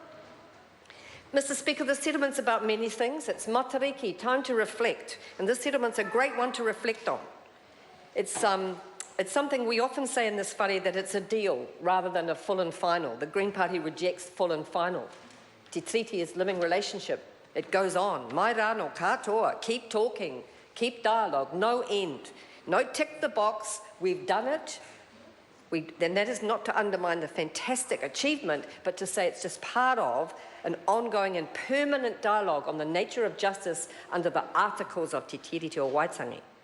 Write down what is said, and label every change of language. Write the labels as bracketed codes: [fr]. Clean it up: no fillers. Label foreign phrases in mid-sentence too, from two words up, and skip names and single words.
[en] Mr Speaker, the settlement's about many things. It's matariki, time to reflect. And this settlement's a great one to reflect on. It's something we often say in this whare, that it's a deal rather than a full and final. The Green Party rejects full and final. Te treaty is living relationship. It goes on. [mi] Mai rāno katoa, [en] keep talking, keep dialogue, no end. No tick the box, we've done it. Then that is not to undermine the fantastic achievement, but to say it's just part of an ongoing and permanent dialogue on the nature of justice under the articles of Te Tiriti o Waitangi.